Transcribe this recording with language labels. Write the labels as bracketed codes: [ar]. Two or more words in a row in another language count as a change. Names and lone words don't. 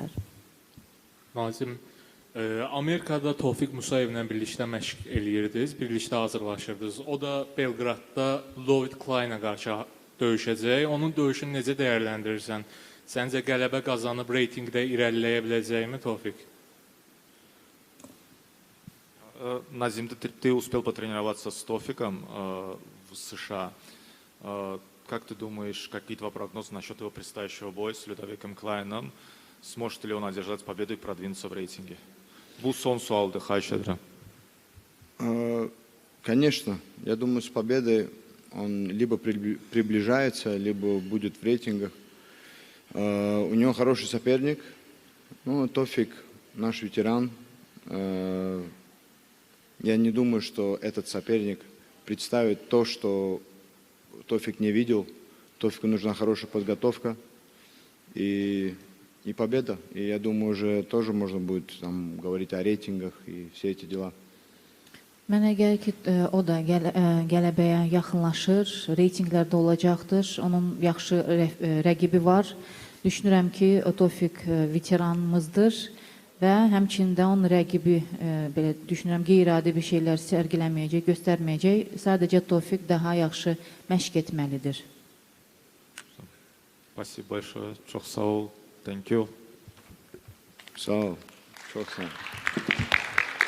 [az] Nazim, Amerikada Tofiq Musayevlə birlikdə məşq eləyirdiniz, birlikdə hazırlaşırdınız. O da Belqradda Lloyd Kleinə qarşı döyüşəcək. Onun döyüşünü necə dəyərləndirirsən? Səncə qələbə qazanıb reytingdə irəliləyə biləcəkmi Tofiq? [ru] Назим, ты успел потренироваться с Тофиком в США. Как ты думаешь, какие твои прогнозы насчет его предстоящего боя с Людовиком Клайном? Сможет ли он одержать победу и продвинуться в рейтинге? [az] Bu son sualdı, xahiş edirəm. [ru] Конечно, я думаю, с победой он либо приближается, либо будет в рейтингах. У него хороший соперник. Ну, Тофик наш ветеран. Я не думаю, что этот соперник представит то, что Тофик не видел. Тофику нужна хорошая подготовка и победа. И я думаю, уже тоже можно будет там говорить о рейтингах и все эти дела. [az] Mənə gəlir ki, o da qələbəyə yaxınlaşır, reytinqlərdə olacaqdır. Onun yaxşı rəqibi var. Düşünürəm ki, Tofiq veteranımızdır və həmçində onun rəqibi belə düşünürəm qeyri-adi bir şeylər sərgiləməyəcək, göstərməyəcək. Sadəcə Tofiq daha yaxşı məşq etməlidir. [ru] Спасибо большое. [az] Çok sağ ol. [en] Thank you. [az] Sağ ol. Çok sağ ol.